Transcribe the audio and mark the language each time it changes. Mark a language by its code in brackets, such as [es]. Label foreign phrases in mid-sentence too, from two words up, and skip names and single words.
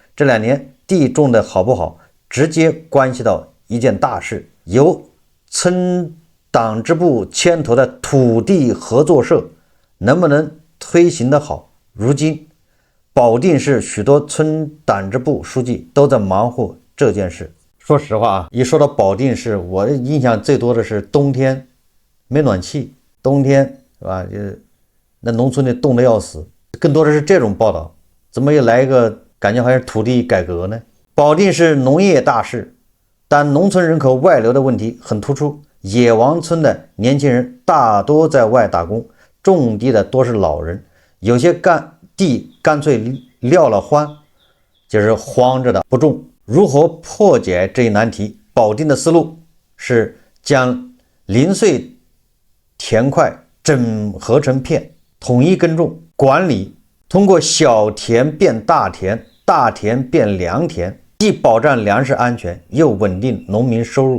[zh] 這2年地種的好不好，直接關係到一件大事，由村黨支部牽頭的土地合作社能不能推行得好？如今保定市許多村黨支部書記都在忙活這件事。說實話啊，一說到保定市，我的印象最多的是冬天沒暖氣，冬天是吧？那農村裡凍得要死，更多的是這種報道。怎麼又來一個感覺好像是土地改革呢？保定是農業大市，但農村人口外流的問題很突出。野王村的年輕人大多在外打工，種地的多是老人，有些地乾脆撂了荒，就是荒着的不種。如何破解這一難題？保定的思路是將零碎田塊整合成片，統一耕種管理，通過小田變大田，大田變良田，既保障糧食安全，又穩定農民收入。